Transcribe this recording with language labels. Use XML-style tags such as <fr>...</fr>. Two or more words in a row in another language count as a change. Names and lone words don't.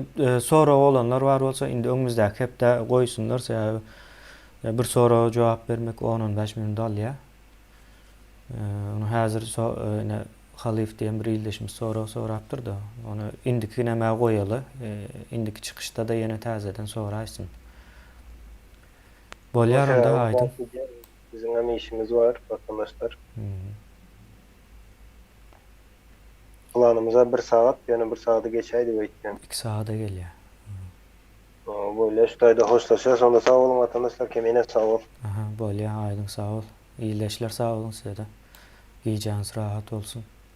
<tk>Sonra olanlar bar bolsa indi öňümüzdäki hep de goýsunlar, bir soraga jogap bermek 10-15 minut alýar. Onu häzir ine Halif diýen bir ýyldaşymyz sorapdyr da, onu indiki näme goýaly, indiki çykyşda da ýene täzeden soraýsyn. Bolýar onda aýdyň.</tk> <tr>Bizim hem işimiz var arkadaşlar. Planımıza 1 saat, yani 1 saatı geçeydi bekleyen.</tr> <tk>2 saata gelýär.</tk> <tr>Böyle şu taýda hoşlaşa, sonda sağ olun vatandaşlar,</tr> <tk>kemine sağ ol. Aha, bolýar, aýdyň, sağ ol. Iýleşler,</tk> <tr>sağ olun size de.</tr> <tk>Giýjäňiz rahat olsun.</tk>